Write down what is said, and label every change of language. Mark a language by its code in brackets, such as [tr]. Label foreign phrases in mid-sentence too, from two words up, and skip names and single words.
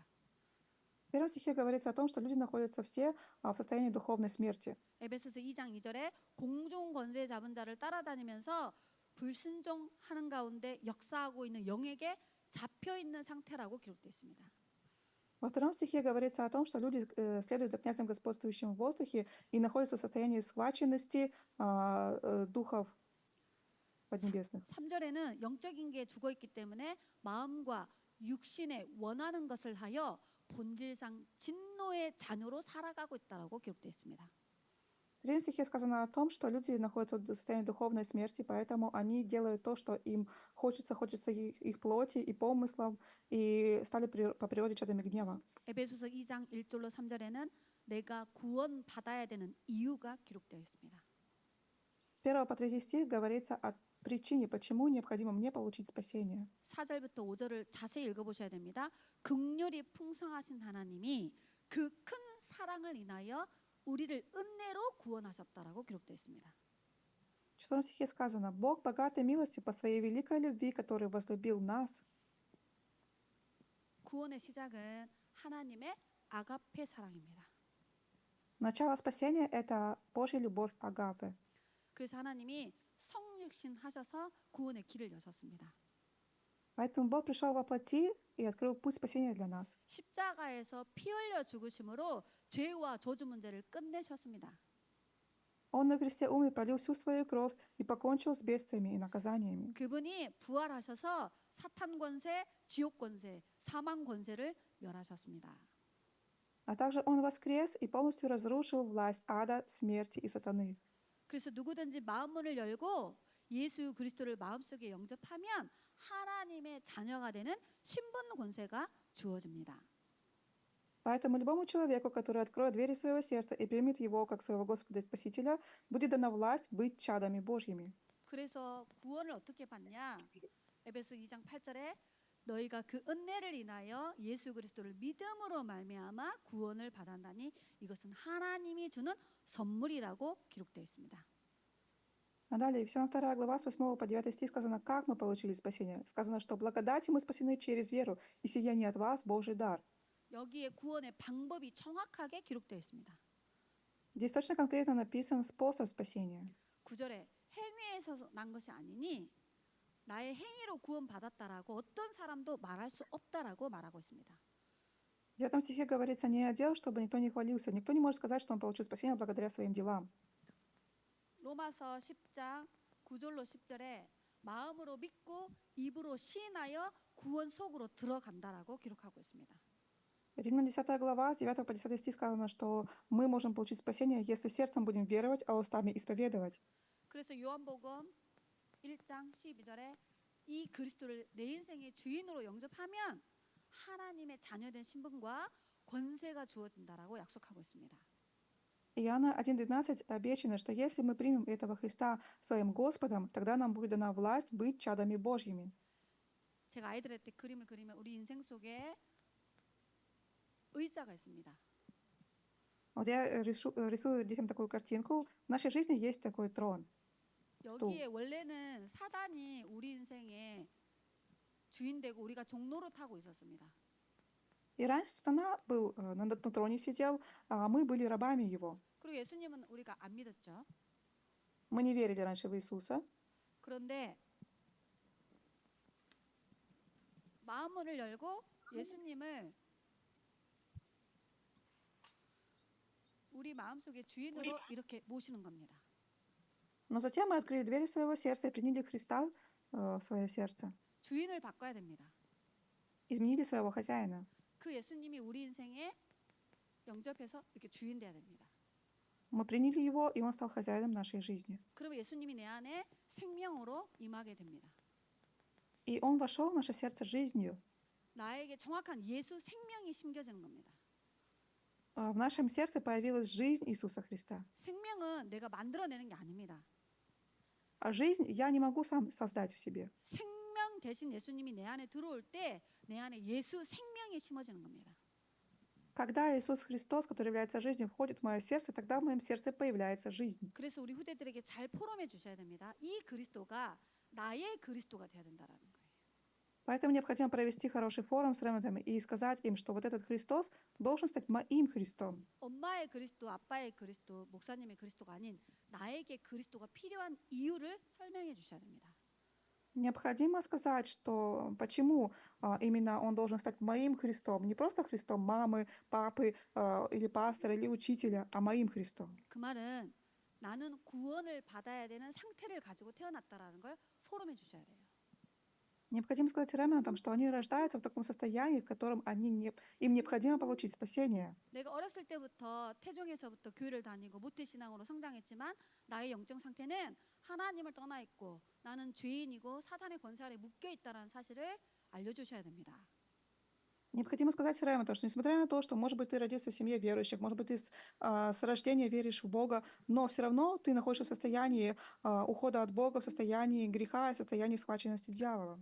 [ru] В 1 стихе говорится о том, что люди находятся все в состоянии духовной смерти. [ko] 에베소서 2장 2절에 공중 권세 잡은 자를 따라다니면서 불순종하는 가운데 역사하고 있는 영에게 잡혀 있는 상태라고 기록되어 있습니다. [ru] Во 2 стихе говорится о том, что люди следуют за князем господствующим в воздухе и находятся в состоянии схваченности духов поднебесных. [ko] 3절에는 영적인 게 죽어 있기 때문에 마음과 육신의 원하는 것을 하여 본질상 진노의 자녀로 살아가고 있다라고 기록되어 있습니다. [ru] В 3 стихе сказано о том, что люди находятся в состоянии духовной смерти, поэтому они делают то, что им хочется их плоти и помыслов, и стали по природе чадами гнева. [ko] 에베소서 2장 1절로 3절에는 내가 구원 받아야 되는 이유가 기록되어 있습니다. [ru] С 1 по 3 стих говорится о причине, почему необходимо мне получить спасение. [ko] 4절부터 5절을 자세히 읽어보셔야 됩니다. 긍휼이 풍성하신 하나님이 그 큰 사랑을 인하여 우리를 은혜로 구원하셨다라고 기록되어 있습니다. [ru] В 4 стихе сказано: «Бог, богатой милостью по своей великой любви, который возлюбил нас». [ko] 구원의 시작은 하나님의 아가페 사랑입니다. [ru] Начало спасения — это Божья любовь агапе. [ko] 그래서 하나님이 성육신 하셔서 구원의 길을 여셨습니다. [ru] Поэтому Бог пришел во плоти и открыл путь спасения для нас. [ko] 십자가에서 피 흘려 죽으심으로 죄와 저주 문제를 끝내셨습니다. [ru] Он на кресте умер, пролил всю свою кровь и покончил с бедствиями и наказаниями. [ko] 그분이 부활하셔서 사탄 권세, 지옥 권세, 사망 권세를 멸하셨습니다. [ru] А также Он воскрес и полностью разрушил власть ада, смерти и сатаны. [ko] 그래서 누구든지 마음문을 열고 예수 그리스도를 마음속에 영접하면 하나님의 자녀가 되는 신분 권세가 주어집니다. [ru] Поэтому любому человеку, который откроет двери своего сердца и примет Его как своего Господа и Спасителя, будет дана власть быть чадами Божьими. [ko] 그래서 구원을 어떻게 받냐? 에베소 2장 8절에 너희가 그 은혜를 인하여 예수 그리스도를 믿음으로 말미암아 구원을 받았나니 이것은 하나님이 주는 선물이라고 기록되어 있습니다. [ru] А далее, Ефесянам 2 глава, с 8 по 9 стих сказано, как мы получили спасение. Сказано, что благодатью мы спасены через веру, и сия не от вас, Божий дар. [ko] 여기에 구원의 방법이 정확하게 기록되어 있습니다. [ru] Здесь точно конкретно написан способ спасения. [ko] 9절에 행위에서 난 것이 아니니 나의 행위로 구원받았다라고 어떤 사람도 말할 수 없다라고 말하고 있습니다. [ru] В 9 стихе говорится, не о дел, чтобы никто не хвалился. Никто не может сказать, что он получил спасение благодаря своим делам. [ko] 로마서 10장 9절로 10절에 마음으로 믿고 입으로 시인하여 구원 속으로 들어간다라고 기록하고 있습니다. [ru] Римлян 10 глава, с 9 по 10 стих сказано, что мы можем получить спасение, если сердцем будем веровать, а устами исповедовать. [ko] 그래서 요한복음 1장 12절에 이 그리스도를 내 인생의 주인으로 영접하면 하나님의 자녀된 신분과 권세가 주어진다라고 약속하고 있습니다. [ru] Иоанна 1:12 обещано, что если мы примем этого Христа своим Господом, тогда нам будет дана власть быть чадами Божьими. [ko] 제가 아이들한테 그림을 그리면 우리 인생 속에 의자가 있습니다. [ru] Вот я рисую детям такую картинку. В нашей жизни есть такой трон. [ko] 여기에 원래는 사단이 우리 인생의 주인 되고 우리가 종로로 타고 있었습니다. [ru] И раньше сатана был на троне сидел, а мы были рабами его. [ko] 그리고 예수님은 우리가 안 믿었죠. [ru] Мы не верили раньше в Иисуса. [ko] 그런데 마음문을 열고 예수님을 우리 마음속의 주인으로 이렇게 모시는 겁니다. [ru] Но затем мы открыли двери своего сердца и приняли Христа в свое сердце. [ko] 주인을 바꿔야 됩니다. [ru] Изменили своего хозяина. [ko] 그 예수님이 우리 인생에 영접해서 이렇게 주인 돼야 됩니다. [ru] Мы приняли Его, и Он стал хозяином нашей жизни. [ko] 그러면 예수님이 내 안에 생명으로 임하게 됩니다. [ru] И Он вошел в наше сердце жизнью. [ko] 나에게 정확한 예수 생명이 심겨지는 겁니다. [ru] В нашем сердце появилась жизнь Иисуса Христа. [ko] 생명은 내가 만들어내는 게 아닙니다. [ru] А жизнь я не могу сам создать в себе. [ko] 생명 대신 예수님이 내 안에 들어올 때 내 안에 예수 생명이 심어지는 겁니다. [ru] Когда Иисус Христос, который является жизнью, входит в мое сердце, тогда в моем сердце появляется жизнь. [ko] 그래서 우리 후대들에게 잘 포럼해 주셔야 됩니다. 이 그리스도가 나의 그리스도가 돼야 된다라는 거예요. [ru] Поэтому необходимо провести хороший форум с ремонтами и сказать им, что вот этот Христос должен стать моим Христом. [ko] 엄마의 그리스도, 아빠의 그리스도, 목사님의 그리스도가 아닌 나에게 그리스도가 필요한 이유를 설명해 주셔야 됩니다. [ru] Необходимо сказать, что почему именно он должен стать моим Христом, не просто Христом мамы, папы или пастора, или учителя, а моим Христом. [ko] 그 말은 나는 구원을 받아야 되는 상태를 가지고 태어났다라는 걸 포럼해 주셔야 돼요. [ru] Необходимо сказать ремнантам, что они рождаются в таком состоянии, в котором им необходимо получить спасение. [ko] 내가 어렸을 때부터 태중에서부터 교회를 다니고 모태신앙으로 성장했지만 나의 영적 상태는 하나님을 떠나 있고 나는 죄인이고 사탄의 권세 아래 묶여 있다라는 사실을 알려주셔야 됩니다. [ru] Необходимо сказать ремнантам, что несмотря на то, что, может быть, ты родился в семье верующих, может быть, ты с рождения веришь в Бога, но все равно ты находишься в состоянии ухода от Бога, в состоянии греха, в состоянии схваченности дьяволом.